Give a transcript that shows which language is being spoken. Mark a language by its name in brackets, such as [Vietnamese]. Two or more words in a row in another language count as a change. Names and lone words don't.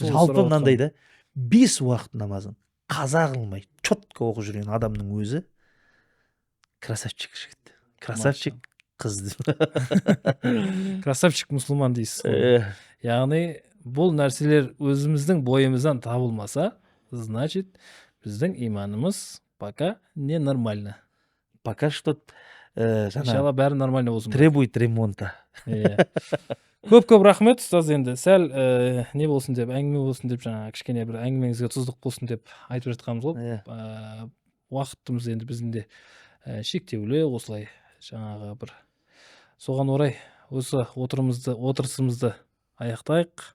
[Kazakh] Жалпы мынандай да, 5 уақыт намазын қаза қылмай четко оқып жүрген адамның өзі красавчик жігіт. Красавчик қыз. Красавчик мұсылман дейсіз. Яғни бұл нәрселер өзіміздің бойымыздан табылмаса, значит, біздің иманымыз [Russian] пока не нормально. Пока что [Kazakh] иншалла бәрі нормально болсын. [Russian] Требует ремонта. [Kazakh] Көп рахмет, ұстаз. Енді сәл не болсын деп, әңгіме болсын деп, жаңа кішкене бір әңгімеңізге тұздық болсын деп айтып жатқанымыз ғой. Уақытымыз енді біздің де шектеулі, осылай жаңағы бір соған орай осы отырысымызды аяқтайық.